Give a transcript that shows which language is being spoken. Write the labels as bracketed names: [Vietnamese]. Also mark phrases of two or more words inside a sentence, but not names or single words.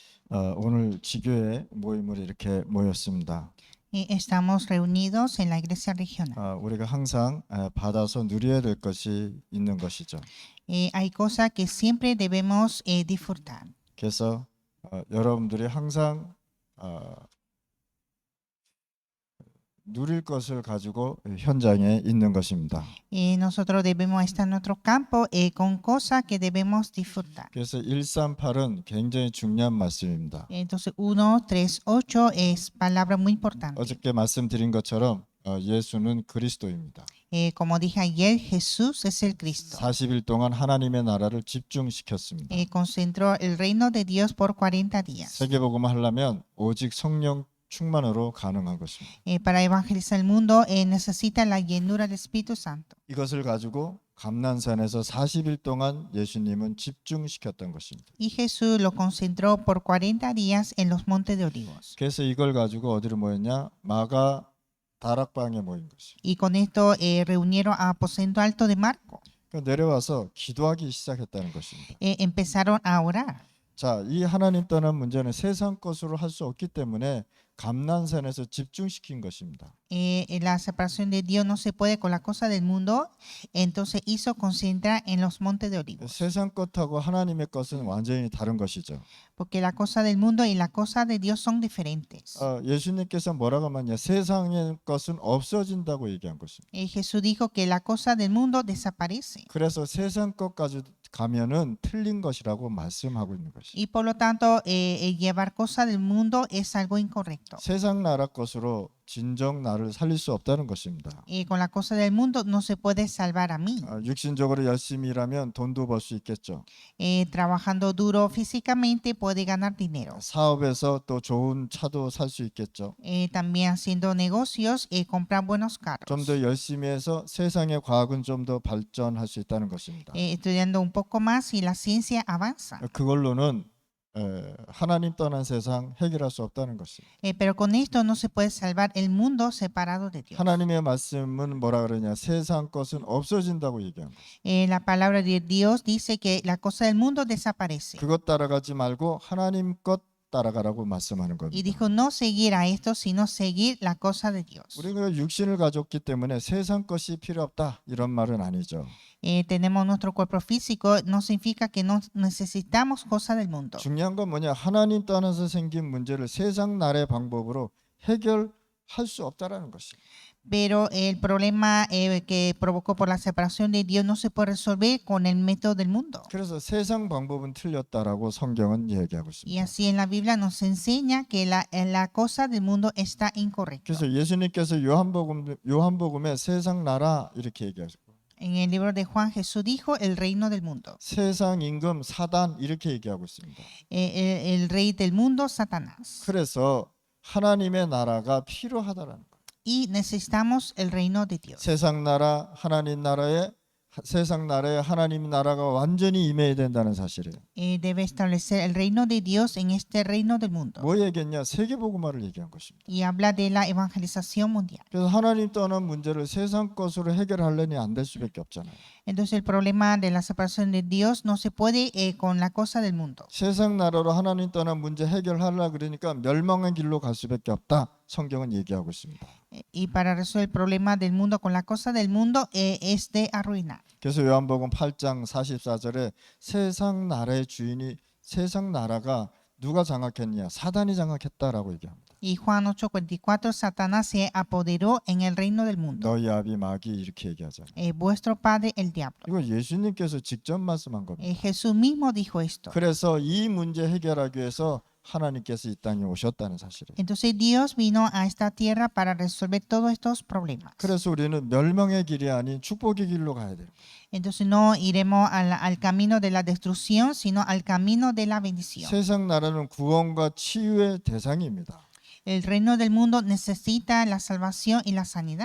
[Korean] 오늘 지교회 모임을 이렇게 모였습니다. [Spanish] Estamos reunidos en la iglesia regional. [Korean] 우리가 항상 받아서 누려야 될 것이 있는 것이죠. [Spanish] Hay cosas que siempre debemos disfrutar. [Korean] 그래서 여러분들이 항상 누릴 것을 가지고 현장에 있는 것입니다. [Spanish] Nosotros debemos estar en nuestro campo con cosas que debemos disfrutar. [Korean] 그래서 138은 굉장히 중요한 말씀입니다. [Spanish] Entonces 1:3-8 es palabra muy importante. [Korean] 어저께 말씀드린 것처럼 예수는 그리스도입니다. [Spanish] Como dije ayer, Jesús es el Cristo. [Korean] 40일 동안 하나님의 나라를 집중시켰습니다. [Spanish] Concentró el reino de Dios por 40 días. [Korean] 세계복음을 하려면 오직 성령 충만으로 가능한 것입니다. [Spanish] Para evangelizar el mundo necesita la llenura del Espíritu Santo. [Korean] 이것을 가지고 감난산에서 40일 동안 예수님은 집중시켰던 것입니다. [Spanish] Y Jesús lo concentró por 40 días en los montes de Olivos. [Korean] 그래서 이걸 가지고 어디로 모였냐? 마가 다락방에 모인 것이죠. [Spanish] Y con esto reunieron a aposento alto de Marco. [Korean] 그러니까 내려와서 기도하기 시작했다는 것입니다. [Spanish] Empezaron a orar. [Korean] 자, 이 하나님 떠난 문제는 세상 것으로 할 수 없기 때문에 감난산에서 집중시킨 것입니다. [Spanish] La separación de Dios no se puede con la cosa del mundo, entonces hizo concentrar en los montes de Olivos. [Korean] 세상 것하고 하나님의 것은 완전히 다른 것이죠. [Spanish] Porque la cosa del mundo y la cosa de Dios son diferentes. [Korean] 예수님께서 뭐라고 하냐? 세상의 것은 없어진다고 얘기한 것입니다. [Spanish] Jesús dijo que la cosa del mundo desaparece. [Korean] 그래서 세상 것까지 가면은 틀린 것이라고 말씀하고 있는 것이죠. [Spanish] Y por lo tanto, llevar cosa del mundo es algo incorrecto. [Korean] 세상 나라 것으로 진정 나를 살릴 수 없다는 것입니다. [Spanish] Con la cosa del mundo no se puede salvar a mí. [Korean] 육신적으로 열심히 일하면 돈도 벌 수 있겠죠. [Spanish] Trabajando duro físicamente puede ganar dinero. [Korean] 사업에서 또 좋은 차도 살 수 있겠죠. [Spanish] También haciendo negocios, comprar buenos [Korean] 좀 [Spanish] carros. [Korean] 더 열심히 해서 세상의 과학은 좀 더 발전할 수 있다는 것입니다. [Spanish] Estudiando un poco más y la ciencia avanza. [Korean] 그걸로는 하나님 떠난 세상 해결할 수 없다는 것입니다. [Spanish] Pero con esto no se puede salvar el mundo separado de Dios. [Korean] 하나님의 말씀은 뭐라 그러냐? 세상 것은 없어진다고 얘기합니다. [Spanish] La palabra de Dios dice que la cosa del mundo desaparece. [Korean] 그것 따라가지 말고 하나님 것 따라가라고 말씀하는 [Spanish] Y [Korean] 겁니다. [Spanish] dijo no seguir a esto, sino seguir la cosa de Dios. [Korean] 우리가 육신을 가졌기 때문에 세상 것이 필요 없다 이런 말은 아니죠. [Spanish] Tenemos nuestro cuerpo físico, no significa que no necesitamos cosas del mundo. [Korean] 중요한 건 뭐냐? 하나님 떠나서 생긴 문제를 세상 나라의 방법으로 해결할 수 없다라는 것입니다. [Spanish] Pero el problema que provocó por la separación de Dios no se puede resolver con el método del mundo. [Korean] 그래서 세상 방법은 틀렸다라고 성경은 얘기하고 [Spanish] Y [Korean] 있습니다. [Spanish] así en la Biblia nos enseña que la cosa del mundo está incorrecta. [Korean] 그래서 예수님께서 요한복음에 세상 나라 이렇게 얘기하시고 [Spanish] En el libro de Juan, Jesús dijo el reino del mundo. [Korean] 세상 임금 사단 이렇게 얘기하고 있습니다. [Spanish] El rey del mundo, Satanás. [Korean] 그래서 하나님의 나라가 필요하다라는 거예요. [Spanish] Y necesitamos el reino de Dios. [Korean] 세상 나라에 하나님 나라가 완전히 임해야 된다는 사실이에요. [Spanish] Debe establecer el reino de Dios en este reino del mundo. [Korean] 뭐 얘기했냐? 세계복음화를 얘기한 것입니다. [Spanish] Y habla de la evangelización mundial. [Korean] 그래서 하나님 떠난 문제를 세상 것으로 해결하려니 안 될 수밖에 없잖아요. [Spanish] Entonces el problema de la separación de Dios no se puede con la cosa del mundo. [Korean] 세상 나라로 하나님 떠난 문제 해결하려 그러니까 멸망의 길로 갈 수밖에 없다. 성경은 얘기하고 있습니다. [Spanish] Y para resolver el problema del mundo con la cosa del mundo es de arruinar. [Korean] 그래서 요한복음 8장 44절에 세상 나라의 주인이 세상 나라가 누가 장악했냐? 사단이 장악했다라고 얘기합니다. [Spanish] Y Juan 8:44, Satanás se apoderó en el reino del mundo. [Korean] 너희 아비 마귀 이렇게 얘기하잖아요. [Spanish] Vuestro padre el diablo. [Korean] 이거 예수님께서 직접 말씀한 겁니다. [Spanish] Jesús mismo dijo esto. [Korean] 그래서 이 문제 해결하기 위해서 하나님께서 이 땅에 오셨다는 사실이에요. [Spanish] Entonces Dios vino a esta tierra para resolver todos estos problemas. [Korean] 그래서 우리는 멸망의 길이 아닌 축복의 길로 가야 돼요. [Spanish] Entonces no iremos al camino de la destrucción, sino al camino de la bendición. [Korean] 세상 나라는 구원과 치유의 대상입니다. [Spanish] El reino del mundo necesita la salvación y la sanidad.